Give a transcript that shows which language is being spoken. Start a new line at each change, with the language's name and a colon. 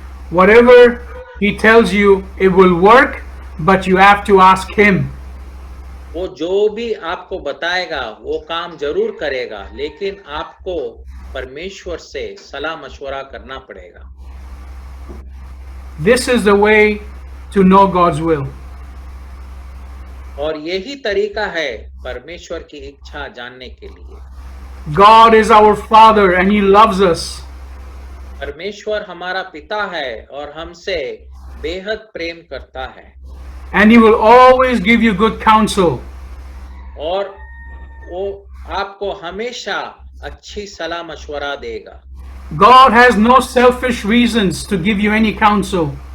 English: Whatever He tells you, it will work, but you have to ask Him.
Hindi: वो जो भी आपको बताएगा वो काम जरूर करेगा, लेकिन आपको परमेश्वर से सलाह मशवरा करना पड़ेगा।
English: This is the way to know God's will.
Hindi: और यही तरीका है परमेश्वर की इच्छा जानने के लिए।
English: God is our Father and He loves us.
Hindi: परमेश्वर हमारा पिता है और हमसे बेहद प्रेम करता है।
English: And He will always give you good counsel.
Hindi: और वो आपको हमेशा अच्छी सलाह मशवरा देगा।
English: God has no selfish reasons to give you any counsel.